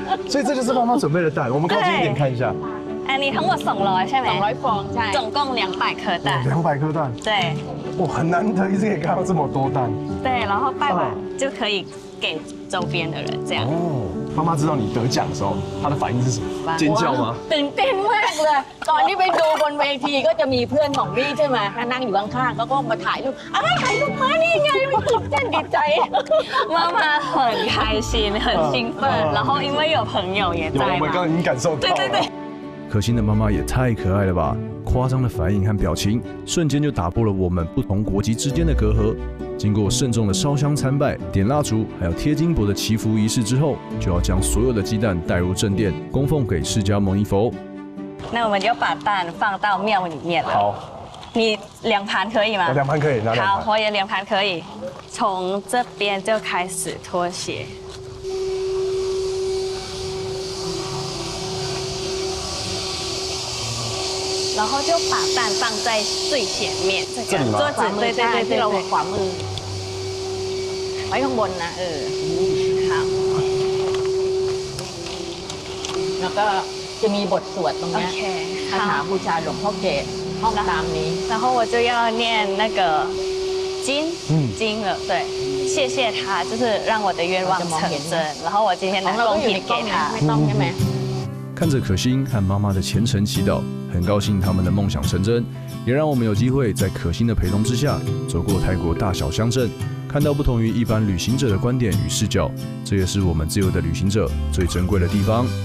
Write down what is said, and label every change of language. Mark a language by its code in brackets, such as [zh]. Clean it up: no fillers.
[zh] 所以这就是妈妈准备的蛋，我们靠近一点看一下。 [th] อันนี้ทั้งหมด200ใช่ไหม 200ฟองใช่ [zh] 总共200颗蛋 200颗蛋，对哇，很难得一次可以看到这么多蛋。对然后拜完就可以给周边的人这样哦，妈妈知道你得奖的时候，她的反应是什么？尖叫吗？ [th] ตื่นเต้นมากเลยก่อนที่ไปดูบนเวทีก็จะมีเพื่อนของพี่ใช่ไหมนั่งอยู่ข้างๆเขาก็มาถ่ายรูปถ่ายรูปมานี่ไงมันตื่นเต้นดีใจ [zh] 妈妈很开心很兴奋然后因为有朋友也在我们刚刚已经感受到了。对对对可心的妈妈也太可爱了吧！夸张的反应和表情，瞬间就打破了我们不同国籍之间的隔阂。经过慎重的烧香参拜、点蜡烛，还有贴金箔的祈福仪式之后，就要将所有的鸡蛋带入正殿，供奉给释迦牟尼佛。那我们就把蛋放到庙里面了。好，你2盘可以吗？我2盘可以，拿2盘。好，我也2盘可以。从这边就开始脱鞋。然后就把蛋放在最前面，这里吗？桌子对对对， [th] ที่เราขวามือไว้ข้างบนนะ [zh] 好。 [th] แล้วก็จะมีบทสวดตรงนี้คาถาบูชาหลวงพ่อเกศห้องตามนี้ [zh] 然后我就要念那个经了，对，谢谢他，就是让我的愿望成真。然后我今天的贡品给他。 [th] ไม่ต้องใช่ไหม [zh] 看着可心和妈妈的虔诚祈祷，很高兴他们的梦想成真，也让我们有机会在可心的陪同之下，走过泰国大小乡镇，看到不同于一般旅行者的观点与视角，这也是我们自由的旅行者最珍贵的地方。